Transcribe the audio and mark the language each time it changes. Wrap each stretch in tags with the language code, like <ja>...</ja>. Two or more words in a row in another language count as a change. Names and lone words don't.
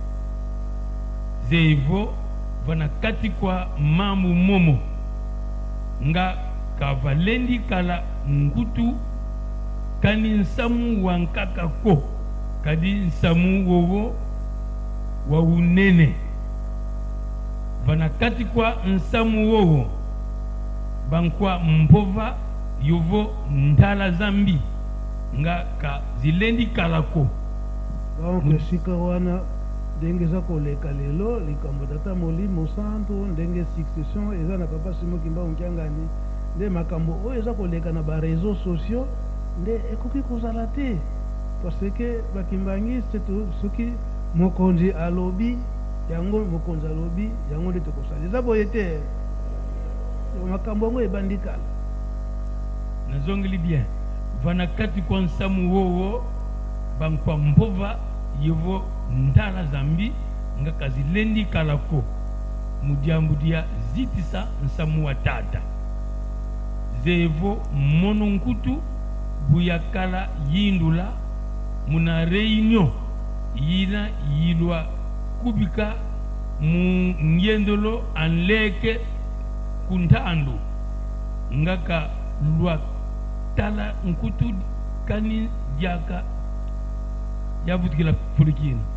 <kg>zevo vana kati kwa mamu momo nga kavalendi kala ngutu kani nsamu wankaka ko kadi nsamu wowo wa unene vana kati kwa nsamu wowo bankwa mpova yovo ndala zambi nga ka zilendi kala ko</kg> <ln>donc sika wana ndenge eza koleka lelo likambo tata molimo santo ndenge succession eza na papa Simon Kimba Nkiangani nde makambo oyo eza koleka na</ln> <fr>bareseau sociaux</fr> <ln>nde ekoki kozala te</ln> <fr>parce que</fr> <ln>bakimbangiste soki mokonzi alobi yango mokonzi alobi yango nde tokosala eza boye te makambo yango ebandi kala</ln> <kg>nazongeli bien vana kati kwa nsamu wowo bankwa mpova yevo ndala zambi nga kazilendi kalako mudiambu dia zitisa nsamu wa tata zevo mono nkutu buyakala yindula muna réunion yina yilwa kubika mu ngendolo anleke kuntandu ngaka lwa tala nkutu kani jaka yabutikila fulikina</kg>